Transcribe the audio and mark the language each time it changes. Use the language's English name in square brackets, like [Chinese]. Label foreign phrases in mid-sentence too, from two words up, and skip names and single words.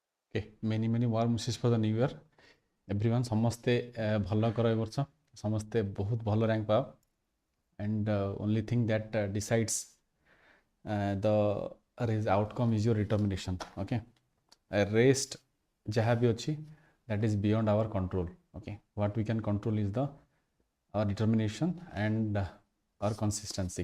[English] Okay, many warm wishes for the new year. Everyone, [Odia] ସମସ୍ତେ ଭଲ କର ଏ ବର୍ଷ, ସମସ୍ତେ ବହୁତ ଭଲ rank ପାଅ, [English] and only thing that decides the outcome is your determination. Okay, rest [Hindi] जहाँ भी [English] ଅଛି that is beyond our control. Okay, what we can control is our determination and our consistency.